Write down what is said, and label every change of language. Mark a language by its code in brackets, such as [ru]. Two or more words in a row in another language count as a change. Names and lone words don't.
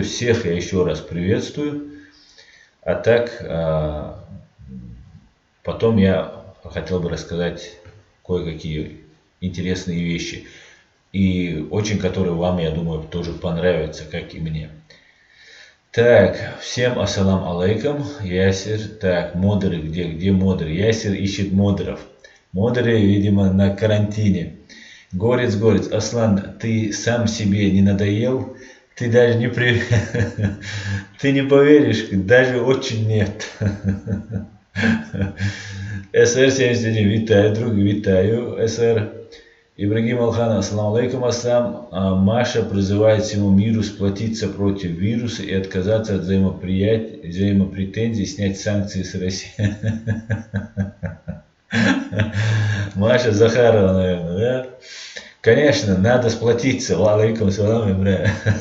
[ru] Всех я еще раз приветствую. А так, потом я хотел бы рассказать кое-какие интересные вещи. И очень, которые вам, я думаю, тоже понравятся, как и мне. Так, всем [ar] السلام عليكم, [ru] Ясир. Так, модеры, где модеры? Ясир ищет модеров. Модеры, видимо, на карантине. Горец, Аслан, ты сам себе не надоел? Ты даже не ты не поверишь, даже очень нет. СР-71, витаю, друг, витаю, СР. Ибрагим Алхан, [ar] السلام عليكم، السلام. [ru] Маша призывает всему миру сплотиться против вируса и отказаться от взаимопретензий, снять санкции с России. Маша Захарова, наверное, да? Конечно, надо сплотиться. [ar] عليكم السلام, [ru] Ибрагим.